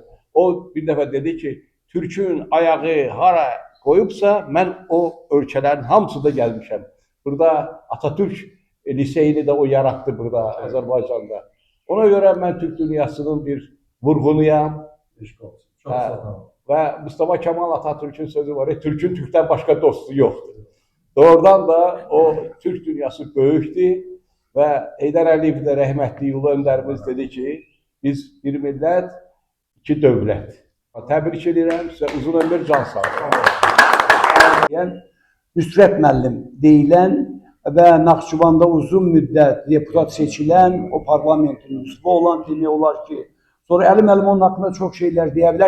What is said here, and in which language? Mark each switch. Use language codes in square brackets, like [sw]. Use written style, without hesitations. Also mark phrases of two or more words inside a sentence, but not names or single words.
[az] O bir dəfə dedi ki, Türkün ayağı hara qoyubsa, mən o ölkələrin hamısında gəlmişəm. Burada Atatürk liseyini də o yarattı burada, Azərbaycanda. Ona görə mən Türk dünyasının bir vurğunuyam. [tr] Və Mustafa Kemal Atatürk'ün sözü var, Türk'ün Türk'ten başka dostu yoktur. [az] Doğrudan da o Türk dünyası böyükdür və Heydər Əliyev də rəhmətli Ulu Öndərimiz dedi ki, biz bir millət, iki dövlət. Təbrik edirəm, sizə uzun ömür, can sağlığı. Yəni, Nüsrət müəllim deyilən və Naxçıvanda uzun müddət deputat seçilən, o parlamentin üzvü olan demək olar ki, sonra Əli müəllim onun haqqında çox şeylər deyə bilər.